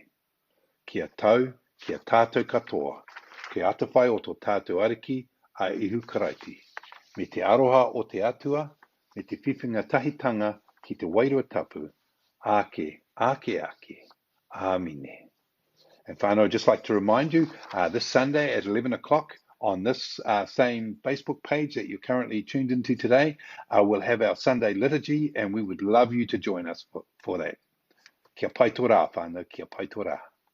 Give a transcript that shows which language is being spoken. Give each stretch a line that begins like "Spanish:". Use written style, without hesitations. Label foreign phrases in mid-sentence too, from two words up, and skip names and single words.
Māori: Kia tau, kia tātou katoa, kia atawhai o tō tātou ariki, a ihu karaiti. Me te aroha o te atua, me te whiwhinga tahitanga ki te wairua tapu, ake, āmine.
English: And whānau, I'd just like to remind you, this Sunday at 11 o'clock, on this same Facebook page that you're currently tuned into today, we'll have our Sunday liturgy, and we would love you to join us for that.
Māori: Kia pai tō rā, whānau, kia pai tō rā.